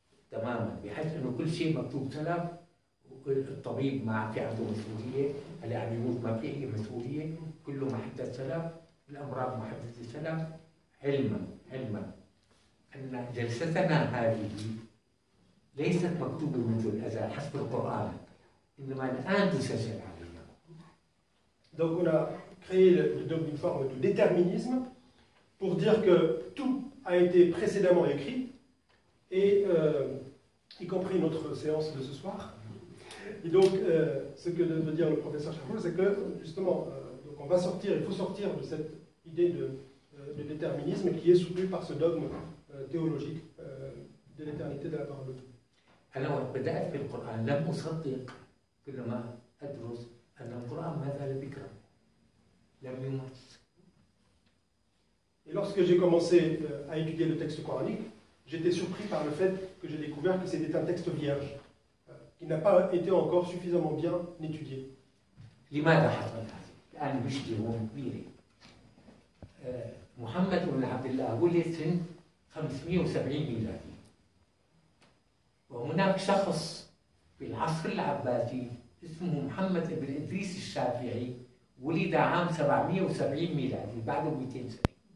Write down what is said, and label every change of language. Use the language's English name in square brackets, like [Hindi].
[Arabic] تماما، بحيث انه كل شيء مكتوب سلف، الطبيب ما في عنده مسؤوليه، اللي عم يموت ما في اي مسؤوليه، كله محدد سلف، الامراض محدده سلف، علما ان جلستنا هذه ليست مكتوبه منذ الازل حسب القران، انما الان تسجل علينا. [French] Donc on a créé une forme de déterminisme pour dire que tout a été précédemment écrit, et y compris notre séance de ce soir. Et donc, ce que veut dire le professeur Chafoul, c'est que, justement, donc il faut sortir de cette idée de déterminisme qui est soutenue par ce dogme théologique de l'éternité de la parole de Dieu. [Arabic] أنا بدأت في القرآن لم أصدق كل ما أدرس أن القرآن ما زال ذكرا لم يمس. [French] lorsque j'ai commencé à étudier le texte coranique, j'étais surpris par le fait que j'ai découvert que c'était un texte vierge, qui n'a pas été encore suffisamment bien étudié. [Arabic] لماذا حصل هذا؟ الآن مشكلة كبيرة. محمد بن عبد الله ولد سنة 570 ميلادي. وهناك شخص في العصر العباسي اسمه محمد بن إدريس الشافعي ولد عام 770 ميلادي بعده 200 سنة.